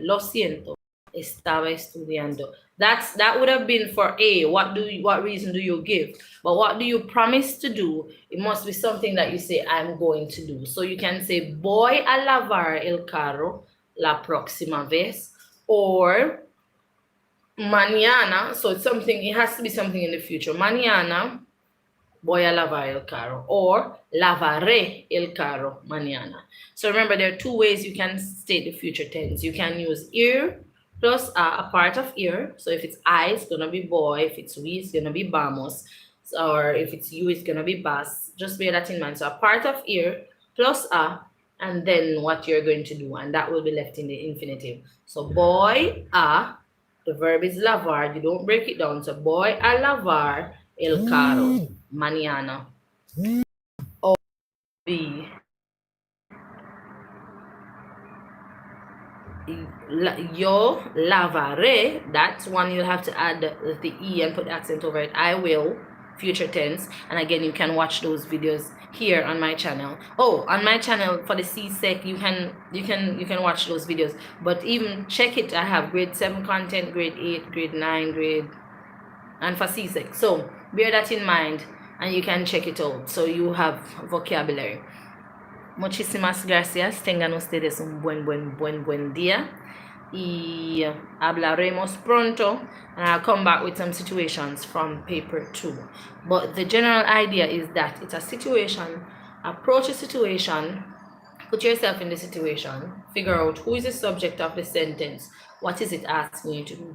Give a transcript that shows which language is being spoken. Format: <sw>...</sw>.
<es>Lo siento, estaba estudiando.</es> <en>That would have been for A. What reason do you give? But what do you promise to do? It must be something that you say, I'm going to do. So you can say,</en> <es>voy a lavar el carro la próxima vez,</es> <en>or mañana. So it's something, it has to be something in the future.</en> <es>Mañana voy a lavar el carro, or lavaré el carro mañana.</es> <en>So remember, there are two ways you can state the future tense. You can use ir plus a part of ir. So if it's I, it's gonna be boy. If it's we, it's gonna be vamos. Or if it's you, it's gonna be vas. Just bear that in mind. So a part of ir plus a, and then what you're going to do, and that will be left in the infinitive. So voy a, the verb is lavar. You don't break it down. So</en> <es>voy a lavar el carro mañana.</es> <en>Or B,</en> <es>yo lavaré.</es> <en>That's one you'll have to add the E and put the accent over it. I will, future tense. And again, you can watch those videos here on my channel. Oh, on my channel for the Csec, you can watch those videos. But even check it, I have grade 7 content, grade 8, grade 9, grade, and for Csec. So bear that in mind, and you can check it out. So you have vocabulary.</en> <es>Muchísimas gracias. Tengan ustedes un buen día. Y hablaremos pronto.</es> <en>And I'll come back with some situations from paper 2. But the general idea is that it's a situation. Approach a situation. Put yourself in the situation. Figure out who is the subject of the sentence. What is it asking you to do?</en>